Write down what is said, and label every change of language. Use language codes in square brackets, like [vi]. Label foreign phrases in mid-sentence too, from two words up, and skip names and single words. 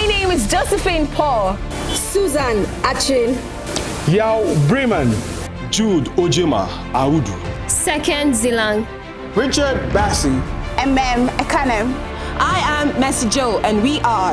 [en] name is Josephine Paul. Susan Achin. Yao Bremen. Jude Ojema Audu. Second Zilang. Richard Bassi. Ekanem. I am Mercy Joe, and we are